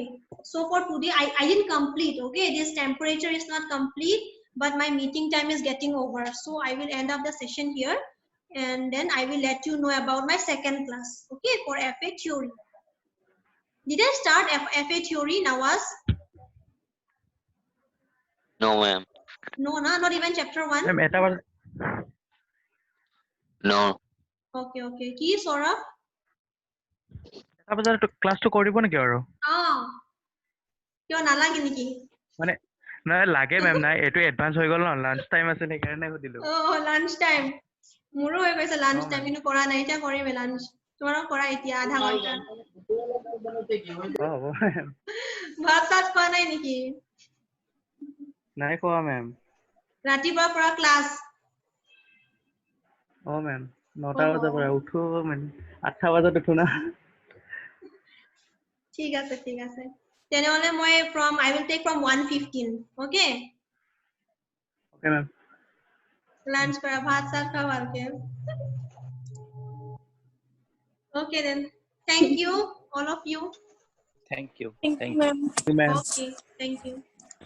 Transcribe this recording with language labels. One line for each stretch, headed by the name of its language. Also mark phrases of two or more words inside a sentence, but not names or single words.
English: So for today, I didn't complete. Okay, this temperature is not complete, but my meeting time is getting over. So I will end up the session here, and then I will let you know about my second class. Okay, for FA theory. Did I start FA theory, Nawaz? No, ma'am. No, not even chapter 1. ma'am,
Assamese: এটা বাজ
English: No. Okay, okay. Ki Saurabh?
Assamese: এটা বাজাত ক্লাছটো কৰিব নেকি আৰু কিয় নালাগে নেকি? মানে নাই লাগে মেম নাই এটো এডভান্স হৈ গল ন
English: lunch time
Assamese: আছে সেইকাৰণে সুধিলো
English: lunch time
Assamese: মোৰো হৈ গৈছে
English: lunch time
Assamese: ma'am. কিন্তু কৰা নাই এতিয়া কৰিমে লাঞ্চ তোমাৰো কৰা এতিয়া আধা ঘন্টা হ'ব ma'am. ভাত চাত খোৱা নাই নেকি নাই খোৱা মেম ৰাতিপুৱাৰ পৰা ক্লাছ মেম 9টা বজাৰ পৰা উঠো মানে 8টা বজাত উঠো না ঠিক আছে তেনেহলে মই
English: I will take from 1:15 okay
Assamese: মেম লাঞ্চ কৰা ভাত চাত খোৱা ভালকে
English: okay then thank you all of you Thank you. Thank you, ma'am. মেম okay thank you